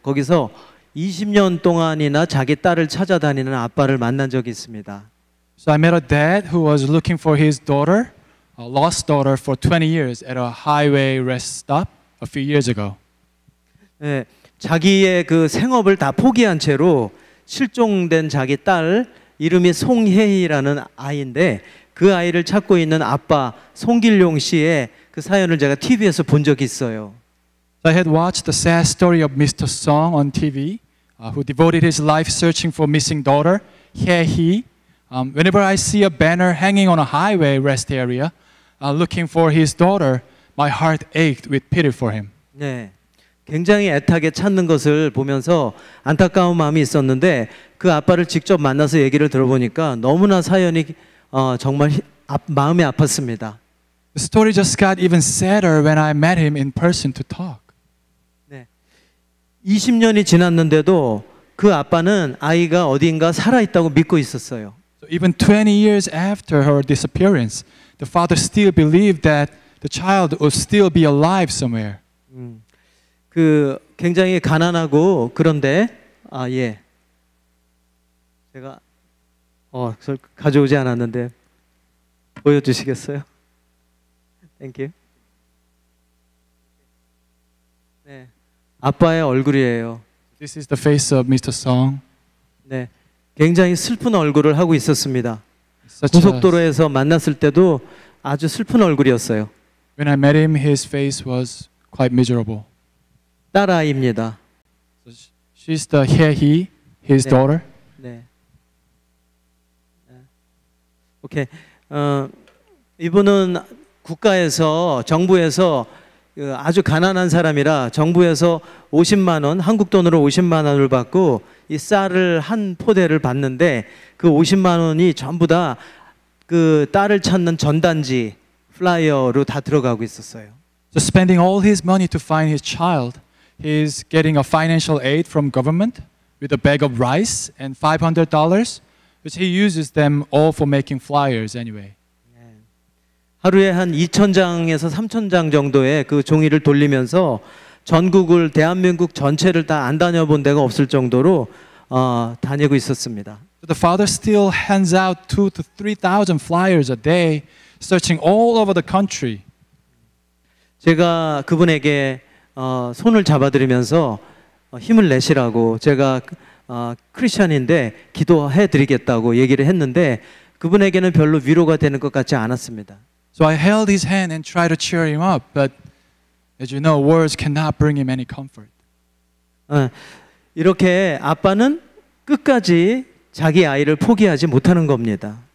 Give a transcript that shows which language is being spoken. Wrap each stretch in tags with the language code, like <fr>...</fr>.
<ko>거기서 20년 동안이나 자기 딸을 찾아다니는 아빠를 만난 적이 있습니다.</ko> <en>So I met a dad who was looking for his daughter, a lost daughter, for 20 years at a highway rest stop a few years ago.</en> <ko>네, 자기의 그 생업을 다 포기한 채로 실종된 자기 딸 이름이 송혜희라는 아이인데 그 아이를 찾고 있는 아빠 송길용 씨의 그 사연을 제가 TV에서 본 적이 있어요.</ko> <en>So I had watched the sad story of Mr. Song on TV, who devoted his life searching for missing daughter, Hye-hee. Whenever I see a banner hanging on a highway rest area, looking for his daughter, my heart ached with pity for him.</en> <ko>네, 굉장히 애타게 찾는 것을 보면서 안타까운 마음이 있었는데 그 아빠를 직접 만나서 얘기를 들어보니까 너무나 사연이 정말 마음이 아팠습니다.</ko> <en>The story just got even sadder when I met him in person to talk.</en> <ko>20년이 지났는데도 그 아빠는 아이가 어딘가 살아있다고 믿고 있었어요.</ko> <en>So even 20 years after her disappearance, the father still believed that the child would still be alive somewhere.</en> <ko>그 굉장히 가난하고 그런데 예. 제가 그걸 가져오지 않았는데 보여주시겠어요?</ko> <en>땡큐.</en> <ko>네, 아빠의 얼굴이에요.</ko> <en>This is the face of Mr. Song.</en> <ko>네, 굉장히 슬픈 얼굴을 하고 있었습니다.</ko> <en>Such a,</en> <ko>고속도로에서 만났을 때도 아주 슬픈 얼굴이었어요.</ko> <en>when I met him, his face was quite miserable.</en> <ko>딸아이입니다.</ko> <en>So she's the Hye-hee, his</en> <ko>네.</ko> <en>daughter.</en> <ko>네. 오케이. 이분은 국가에서 정부에서 아주 가난한 사람이라 정부에서 50만 원, 한국 돈으로 50만 원을 받고 이 쌀을 한 포대를 받는데 그 50만 원이 전부 다 그 딸을 찾는 전단지 플라이어로 다 들어가고 있었어요.</ko> <en>So spending all his money to find his child, he's getting a financial aid from government with a bag of rice and $500, which he uses them all for making flyers anyway.</en> <ko>하루에 한 2,000장에서 3,000장 정도의 그 종이를 돌리면서 전국을 대한민국 전체를 다 안 다녀본 데가 없을 정도로 다니고 있었습니다.</ko> <en>So the father still hands out 2,000 to 3,000 flyers a day, searching all over the country.</en> <ko>제가 그분에게 손을 잡아드리면서 힘을 내시라고 제가 크리스천인데 기도해 드리겠다고 얘기를 했는데 그분에게는 별로 위로가 되는 것 같지 않았습니다.</ko> <en>So I held his hand and tried to cheer him up, but as you know, words cannot bring him any comfort.</en> <ko>이렇게 아빠는 끝까지 자기 아이를 포기하지 못하는 겁니다.</ko>